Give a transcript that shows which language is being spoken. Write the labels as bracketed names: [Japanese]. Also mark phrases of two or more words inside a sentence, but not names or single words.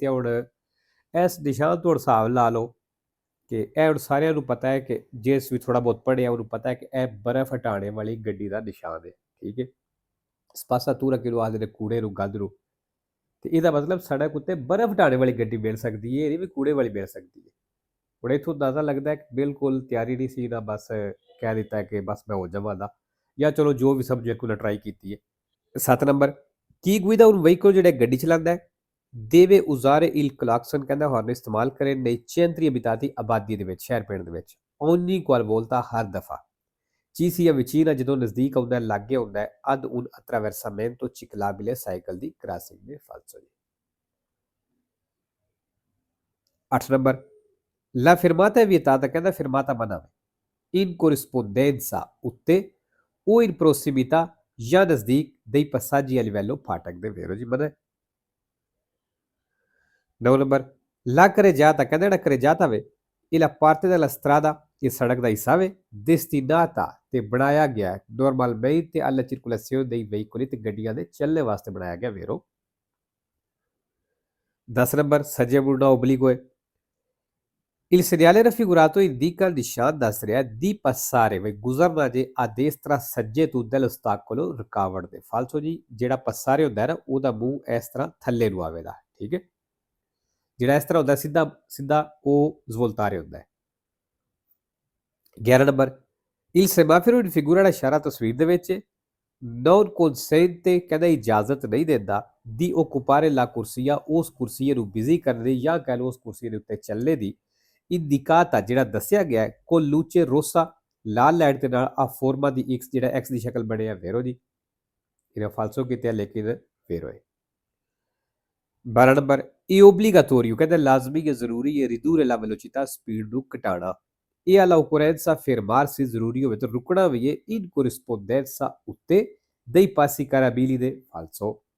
[Punjabi] ਹੁਣ ਇਸ ਨਿਸ਼ਾਨ ਤੋਂ ਹਿਸਾਬ ਲਾ ਲਓ ਕਿ ਇਹ ਹੁਣ ਸਾਰਿਆਂ ਨੂੰ ਪਤਾ ਹੈ ਕਿ ਜਿਸ ਵੀ ਥੋੜਾ ਬਹੁਤ ਪੜ੍ਹਿਆ ਉਹਨੂੰ ਪਤਾ ਹੈ ਕਿ ਇਹ ਬਰਫ਼ ਹਟਾਉਣ ਵਾਲੀ ਗੱਡੀ ਦਾ ਨਿਸ਼ਾਨ ਹੈ ਠੀਕ ਹੈ ਸਪਾਸਾਤੂਰਾ ਕਿਹਨੂੰ ਆਖਦੇ ਨੇ ਕੂੜੇ ਨੂੰ ਗੰਦ ਨੂੰ ਤੇ ਇਹਦਾ ਮਤਲਬ ਸੜਕ ਉੱਤੇ ਬਰਫ਼ ਹਟਾਉਣ ਵਾਲੀ ਗੱਡੀ ਮਿਲ ਸਕਦੀ ਹੈ ਇਹ ਨਹੀਂ ਵੀ ਕੂੜੇ ਵਾਲੀ ਮਿਲ ਸਕਦੀ ਹੈ ਹੁਣ ਇੱਥੋਂ ਅੰਦਾਜ਼ਾ ਲੱਗਦਾ ਹੈ ਕਿ ਬਿਲਕੁਲ ਤਿਆਰੀ ਨਹੀਂ ਸੀ ਨਾ ਬਸ ਕਹਿ ਦਿੱਤਾ ਕਿ ਬਸ ਮੈਂ ਹੋ ਜਾਵਾਂ ਦਾ ਜਾਂ ਚਲੋ ਜੋ ਵੀ ਸਬਜੈਕਟ ਉਹਨੇ ਟਰਾਈ ਕੀਤੀ ਹੈ 7 ਨੰਬਰ [Italian] chi guida [Punjabi] ਉਹ ਵਹੀਕਲ ਜਿਹੜਾ ਗੱਡੀ ਚਲਾਉਂਦਾ ਹੈ [Italian] deve usare il clacson [Punjabi] ਕਹਿੰਦਾ ਹਾਰਨ ਇਸਤੇਮਾਲ ਕਰੇ [Italian] nei centri abitati [Punjabi] ਆਬਾਦੀ ਦੇ ਵਿੱਚ ਸ਼ਹਿਰ ਪਿੰਡ ਦੇ ਵਿੱਚ [Italian] ogni qualvolta [Punjabi] ਹਰ ਦਫਾ [Italian] ci sia vicina [Punjabi] ਜਦੋਂ ਨਜ਼ਦੀਕ ਆਉਂਦਾ ਹੈ ਲਾਗੇ ਆਉਂਦਾ ਹੈ [Italian] ad un attraversamento ciclabile [Punjabi] ਸਾਈਕਲ ਦੀ ਕ੍ਰਾਸਿੰਗ ਦੇ ਫਾਲਸੋ [Italian] 8 ਨੰਬਰ la fermata è vietata ਕਹਿੰਦਾ fermata ਮਨਾ in corrispondenza ਉੱਤੇ o in prossimità [Punjabi] ਜਾਂ ਨਜ਼ਦੀਕ [Italian] dei passaggi a livello [Punjabi] ਫਾਟਕ ਦੇ ਵੇਰੋ ਜੀ ਮਨਾ 9 ਨੰਬਰ [Italian] la carreggiata [Punjabi] ਕਹਿੰਦਾ ਜਿਹੜਾ carreggiata ਵੇ ਇਹ [Italian] la parte della strada [Punjabi] ਇਹ ਸੜਕ ਦਾ ਹਿੱਸਾ ਵੇ destinata ਤੇ ਬਣਾਇਆ ਗਿਆ ਹੈ [Italian] normalmente alla circolazione dei veicoli [Punjabi] ਤੇ ਗੱਡੀਆਂ ਦੇ ਚੱਲਣੇ ਵਾਸਤੇ ਬਣਾਇਆ ਗਿਆ ਵੇਰੋ 10 ਨੰਬਰ ਸੱਜੇ ਮੁੜਨਾ obliquo ਹੈ [Italian] Il segnale raffigurato indica il [Punjabi] ਨਿਸ਼ਾਨ ਦੱਸ ਰਿਹਾ [Italian] di passare [Punjabi] ਵੇ ਗੁਜ਼ਰਨਾ ਜੇ [Italian] a destra [Punjabi] ਸੱਜੇ ਤੋਂ dell'ostacolo ਰੁਕਾਵਟ ਦੇ ਫਾਲਸੋ ਜੀ ਜਿਹੜਾ ਪਸਾਰੇ ਹੁੰਦਾ ਹੈ ਨਾ ਉਹਦਾ ਮੂੰਹ ਇਸ ਤਰ੍ਹਾਂ ਥੱਲੇ ਨੂੰ ਆਵੇਗਾ ਠੀਕ ਹੈ ਜਿਹੜਾ ਇਸ ਤਰ੍ਹਾਂ ਹੁੰਦਾ ਸਿੱਧਾ ਸਿੱਧਾ ਉਹ ਸਵੋਲਤਾਰੇ ਹੁੰਦਾ ਹੈ 11 ਨੰਬਰ [Italian] il semaforo in figura [Punjabi] ਦਾ ਇਸ਼ਾਰਾ ਤਸਵੀਰ ਦੇ ਵਿੱਚ [Italian] non consente [Punjabi] ਕਹਿੰਦਾ ਇਜਾਜ਼ਤ ਨਹੀਂ ਦਿੰਦਾ [Italian] di occupare la corsia [Punjabi] ਉਸ ਕੁਰਸੀ ਨੂੰ ਬਿਜ਼ੀ ਕਰਨ ਦੀ ਜਾਂ ਕਹਿ ਲਓ ਉਸ ਕੁਰਸੀ ਦੇ ਉੱਤੇ ਚੱਲਣੇ ਦੀ indicata ਜਿਹੜਾ ਦੱਸਿਆ ਗਿਆ ਹੈ [Italian] con luce rossa [Punjabi] ਲਾਲ ਲਾਈਟ ਦੇ ਨਾਲ [Italian] a forma di [Punjabi] x ਜਿਹੜਾ x ਦੀ ਸ਼ਕਲ ਬਣਿਆ ਵੇਰੋ ਜੀ ਇਹਨੇ ਫਾਲਸੋ ਕੀਤਾ ਲੇਕਿਨ ਵੇਰੋ ਹੈ 12 ਨੰਬਰ ਇਹ ਓਬਲੀਗਾਟੋਰੀਓ ਕਹਿੰਦਾ ਲਾਜ਼ਮੀ ਹੈ ਜ਼ਰੂਰੀ ਹੈ [Italian] ridurre la velocità [Punjabi] ਸਪੀਡ ਨੂੰ ਘਟਾਉਣਾ ਇਹ [Italian] alla occorrenza fermarsi [Punjabi] ਜ਼ਰੂਰੀ ਹੋਵੇ ਤਾਂ ਰੁਕਣਾ ਵੀ ਹੈ [Italian] in corrispondenza [Punjabi] ਉੱਤੇ [Italian] dei passi carabili [Punjabi] ਦੇ ਫਾਲਸੋ